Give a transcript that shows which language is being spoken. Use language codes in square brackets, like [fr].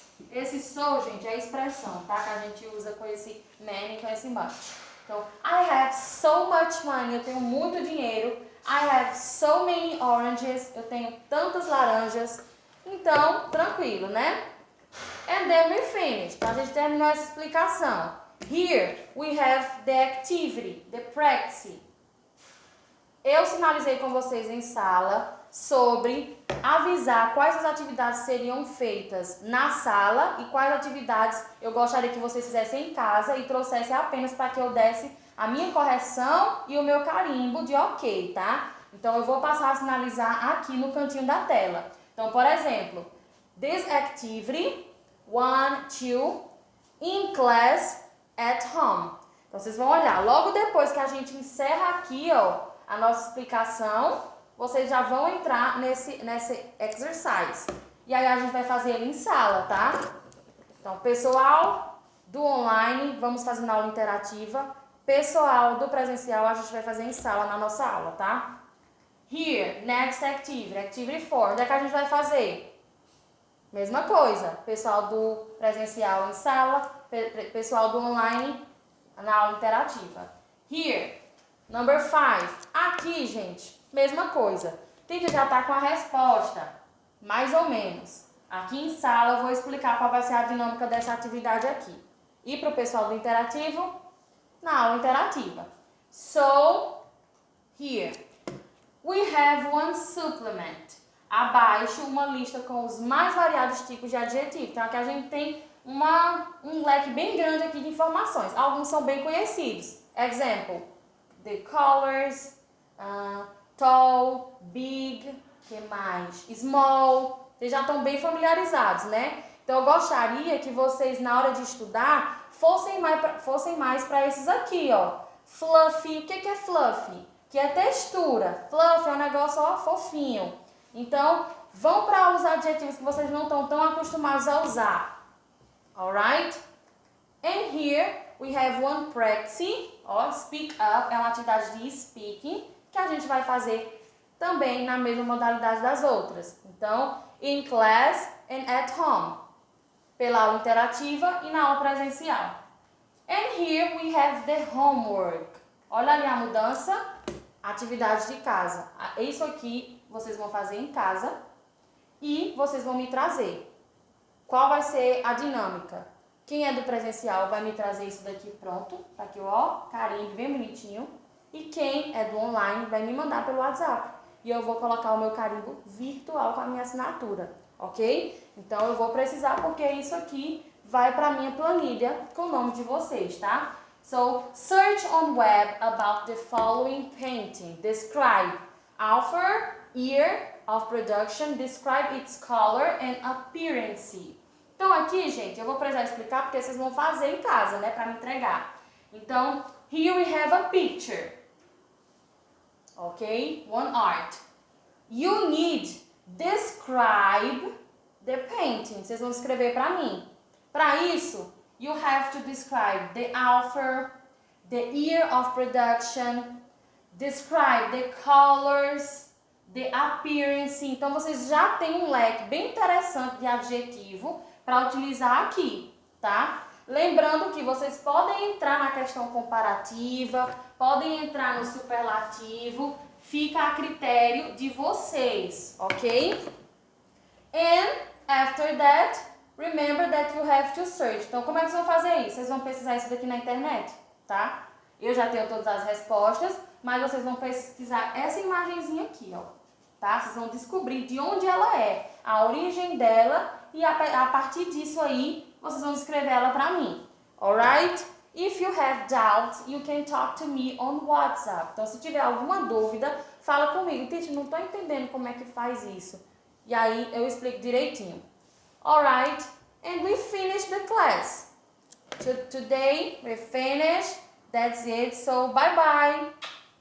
[pt] Esse so, gente, é a expressão, tá? Que a gente usa com esse many, com esse much. [en] Então, I have so much money, [pt] eu tenho muito dinheiro. [en] I have so many oranges, [pt] eu tenho tantas laranjas. Então, tranquilo, né? [en] And then we finish. [pt] Então, a gente terminou essa explicação. [en] Here we have the activity, the practice. [pt] Eu sinalizei com vocês em sala sobre avisar quais as atividades seriam feitas na sala e quais atividades eu gostaria que vocês fizessem em casa e trouxessem apenas para que eu desse a minha correção e o meu carimbo de ok, tá? Então, eu vou passar a sinalizar aqui no cantinho da tela. Então, por exemplo, [en] this activity 1, 2, in class, at home. [pt] Então, vocês vão olhar, logo depois que a gente encerra aqui, ó, a nossa explicação, vocês já vão entrar nesse exercise. E aí, a gente vai fazer ele em sala, tá? Então, pessoal do online, vamos fazer na aula interativa. Pessoal do presencial, a gente vai fazer em sala na nossa aula, tá? [en] Here, next activity, activity 4. [pt] Onde é que a gente vai fazer? Mesma coisa, pessoal do presencial em sala, pessoal do online na aula interativa. [en] Here, number 5. [pt] Aqui, gente, mesma coisa. Teacher já está com a resposta, mais ou menos. Aqui em sala eu vou explicar qual vai ser a dinâmica dessa atividade aqui. E para o pessoal do interativo, na aula interativa. [en] So, here, we have one supplement. [pt] Abaixo, uma lista com os mais variados tipos de adjetivo. Então, aqui a gente tem um leque bem grande aqui de informações. Alguns são bem conhecidos. [en] Example, the colors, tall, big, [pt] que mais? Small. Vocês já estão bem familiarizados, né? Então, eu gostaria que vocês, na hora de estudar, fossem mais para esses aqui, ó. Fluffy. O que é fluffy? Que é textura. Fluffy é um negócio, ó, fofinho. Então, vão para os adjetivos que vocês não estão tão acostumados a usar. Alright? [en] And here we have one practice, [pt] ó, speak up, é uma atividade de speaking, que a gente vai fazer também na mesma modalidade das outras. Então, [en] in class and at home, [pt] pela aula interativa e na aula presencial. [en] And here we have the homework. [pt] Olha ali a mudança, atividade de casa. Isso aqui vocês vão fazer em casa e vocês vão me trazer. Qual vai ser a dinâmica? Quem é do presencial vai me trazer isso daqui pronto, tá aqui, ó, carimbo bem bonitinho. E quem é do online vai me mandar pelo WhatsApp. E eu vou colocar o meu carimbo virtual com a minha assinatura, ok? Então eu vou precisar porque isso aqui vai para a minha planilha com o nome de vocês, tá? [en] So, search on web about the following painting. Describe author, year of production, describe its color and appearance. [pt] Então aqui, gente, eu vou precisar explicar porque vocês vão fazer em casa, né, para me entregar. [en] Então, here we have a picture. Ok? One art. You need describe the painting. [pt] Vocês vão escrever para mim. Para isso, [en] you have to describe the author, the year of production, describe the colors, the appearance. [pt] Então, vocês já têm um leque bem interessante de adjetivo para utilizar aqui, tá? Lembrando que vocês podem entrar na questão comparativa, podem entrar no superlativo, fica a critério de vocês, ok? [en] And after that, remember that you have to search. [pt] Então, como é que vocês vão fazer isso? Vocês vão pesquisar isso daqui na internet, tá? Eu já tenho todas as respostas, mas vocês vão pesquisar essa imagenzinha aqui, ó, tá? Vocês vão descobrir de onde ela é, a origem dela, e a partir disso aí, vocês vão escrever ela pra mim, alright? [en] If you have doubts, you can talk to me on WhatsApp. [pt] Então, se tiver alguma dúvida, fala comigo. Teacher, não tô entendendo como é que faz isso. E aí, eu explico direitinho. [en] Alright? And we finish the class. Today, we finished. That's it. So, bye-bye.